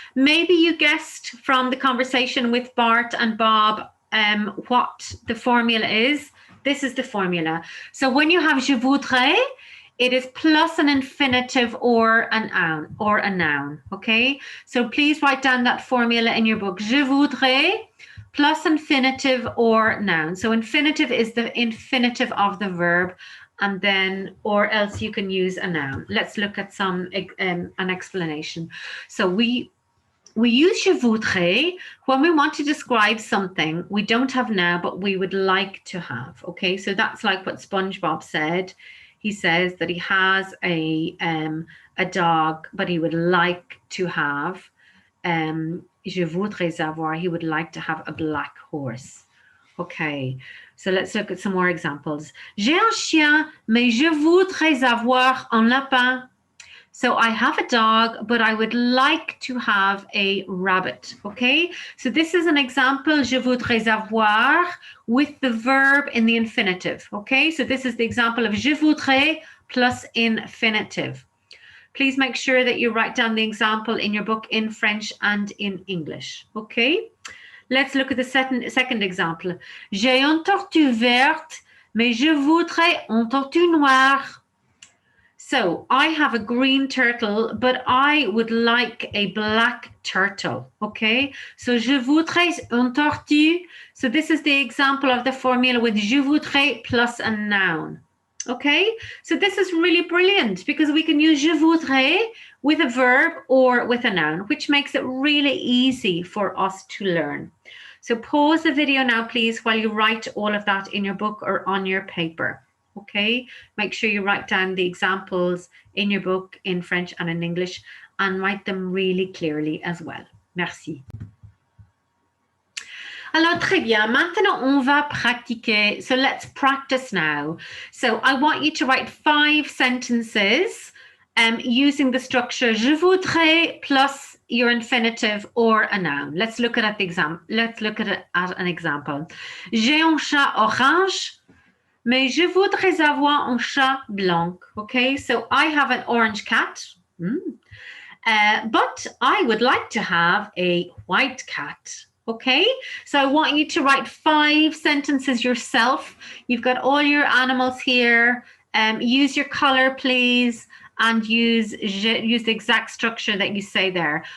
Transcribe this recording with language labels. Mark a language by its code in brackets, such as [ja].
[en] Maybe you guessed from the conversation with Bart and Bob what the formula is. This is the formula. So when you have je voudrais, it is plus an infinitive or a noun, okay? So please write down that formula in your book. Je voudrais plus infinitive or noun. So infinitive is the infinitive of the verb, and then or else you can use a noun. Let's look at an explanation. So we use je voudrais when we want to describe something we don't have now, but we would like to have, okay? So that's like what SpongeBob said. He says that he has a dog, but he would like to have, je voudrais avoir, he would like to have a black horse. Okay, so let's look at some more examples. [fr] J'ai un chien, mais je voudrais avoir un lapin. [en] So I have a dog, but I would like to have a rabbit. Okay, so this is an example, je voudrais avoir, with the verb in the infinitive. Okay, so this is the example of je voudrais plus infinitive. Please make sure that you write down the example in your book in French and in English. Okay, let's look at the second example. [fr] J'ai une tortue verte, mais je voudrais une tortue noire. [en] So I have a green turtle, but I would like a black turtle. Okay, so [fr] je voudrais une tortue. [en] So this is the example of the formula with je voudrais plus a noun. Okay, so this is really brilliant because we can use je voudrais with a verb or with a noun, which makes it really easy for us to learn. So pause the video now, please, while you write all of that in your book or on your paper. Okay, make sure you write down the examples in your book in French and in English and write them really clearly as well. [fr] Merci. Alors, très bien. Maintenant, on va pratiquer. [en] So let's practice now. So I want you to write 5 sentences using the structure je voudrais plus your infinitive or a noun. Let's look at the example. Let's look at it as an example. [fr] J'ai un chat orange, mais je voudrais avoir un chat blanc. [en] Okay, so I have an orange cat, but I would like to have a white cat. Okay, so I want you to write 5 sentences yourself. You've got all your animals here. Use your color, please, and use the exact structure that you say there.